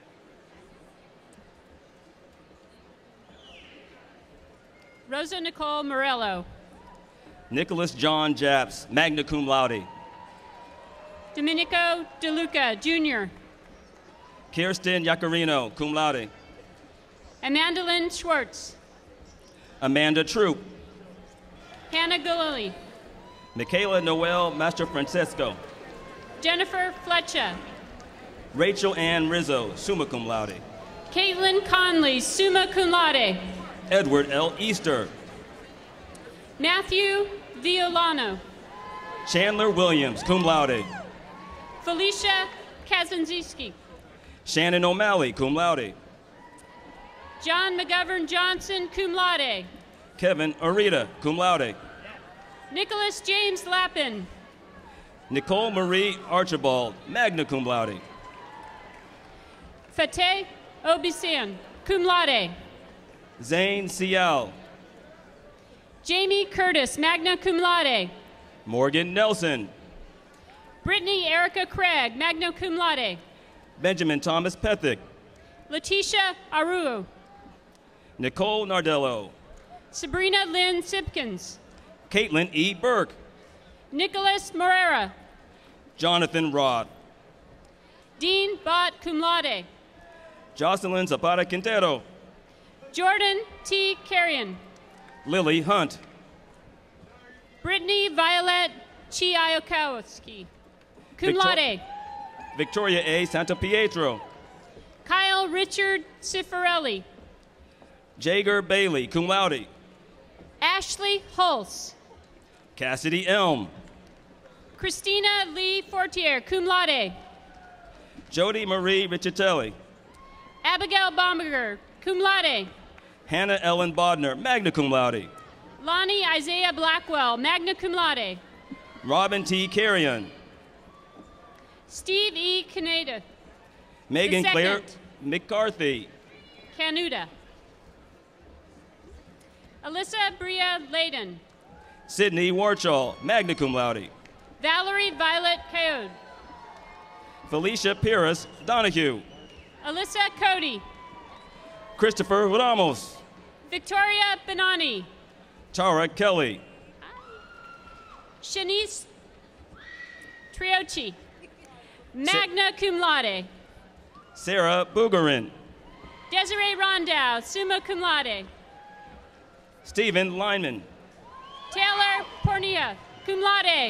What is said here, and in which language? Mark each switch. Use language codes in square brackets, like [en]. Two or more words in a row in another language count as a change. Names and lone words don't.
[en] Rosa Nicole Morello. Nicholas John Japs, [la] magna cum laude. [en] Domenico DeLuca, Jr. Kirsten Yacarino, [la] cum laude. [en] Amanda Lynn Schwartz. Amanda Troop. Hannah Gillily. Michaela Noel Master Francesco. Jennifer Fletcher. Rachel Ann Rizzo, [la] summa cum laude. [en] Caitlin Conley, [la] summa cum laude. [en] Edward L. Easter. Matthew Violano. Chandler Williams, [la] cum laude. [en] Felicia Kazanziski. Shannon O'Malley, [la] cum laude. [en] John McGovern Johnson, [la] cum laude. [en] Kevin Arita, [la] cum laude. [en] Nicholas James Lappin. Nicole Marie Archibald, [la] magna cum laude. [en] Fateh Obisian, [la] cum laude. [en] Zane Sial. Jamie Curtis, [la] magna cum laude. [en] Morgan Nelson. Brittany Erica Craig, [la] magna cum laude. [en] Benjamin Thomas Pethick. Letitia Aruo. Nicole Nardello. Sabrina Lynn Simpkins. Caitlin E. Burke. Nicholas Morera. Jonathan Rod. Dean Bott, [la] cum laude. [en] Jocelyn Zapata Quintero. Jordan T. Carrion. Lily Hunt. Brittany Violet Chiayokowski, [la] cum laude. [en] Victoria A. Santa Pietro. Kyle Richard Cifarelli. Jager Bailey, [la] cum laude. [en] Ashley Hulse. Cassidy Elm. Christina Lee Fortier, [la] cum laude. [en] Jody Marie Riccitelli. Abigail Bomberger, [la] cum laude. [en] Hannah Ellen Bodner, [la] magna cum laude. [en] Lonnie Isaiah Blackwell, [la] magna cum laude. [en] Robin T. Carrion. Steve E. Canada. Megan The Claire second. McCarthy. Canuta. Alyssa Bria Layden. Sydney Warchall, [la] magna cum laude. [en] Valerie Violet Coyote. Felicia Pires Donahue. Alyssa Cody. Christopher Ramos. Victoria Benani. Tara Kelly. Shanice Triochi. [la] Magna cum laude. [en] Sarah Boogerin. Desiree Rondow, [la] summa cum laude. [en] Stephen Lyman. Taylor Pornia, [la] cum laude.